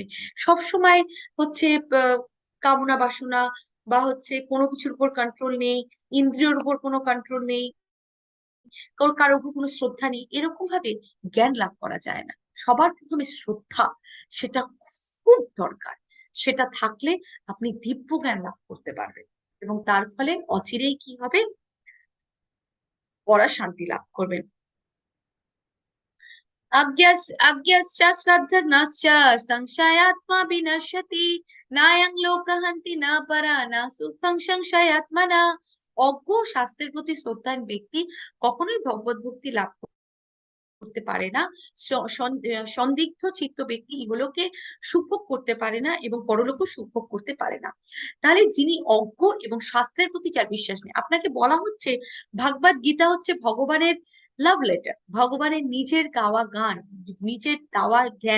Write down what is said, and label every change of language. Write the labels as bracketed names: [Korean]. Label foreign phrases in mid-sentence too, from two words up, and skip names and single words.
[Bangla] সবসময় হচ্ছে কামনা বাসনা বা হচ্ছে কোনো কিছুর উপর কন্ট্রোল নেই, ইন্দ্রিয়র উপর কোনো কন্ট্রোল নেই, কারোর উপর কোনো শ্রদ্ধা নেই, এরকম ভাবে জ্ঞান লাভ করা যায় না। সবার প্রথমে শ্রদ্ধা, সেটা খুব দরকার। সেটা থাকলে আপনি দিব্য জ্ঞান লাভ করতে পারবেন, এবং তার ফলে অচিরেই কি হবে, পড়া শান্তি লাভ করবেন। [Sanskrit] अज्ञश्च श्रद्धनश्च संशयात्मा विनश्यति नायं लोकहन्ति न परा न सुखं संशयात्मना। [Bangla] অজ্ঞ শাস্ত্রের প্রতি শ্রদ্ধাহীন ব্যক্তি কখনোই ভগবত ভক্তি লাভ করতে পারে না। সন্দিগ্ধ চিত্ত ব্যক্তি ইহলোকে সুভোগ করতে পারে না এবং পরলোকও সুভোগ করতে পারে না। তাহলে যিনি অজ্ঞ এবং শাস্ত্রের প্রতি যার বিশ্বাস নেই, আপনাকে বলা হচ্ছে ভাগবত গীতা হচ্ছে ভগবানের [English] love letter, [Bangla] ভগবানের নিজের গাওয়া গান, নিজের দেওয়া জ্ঞান।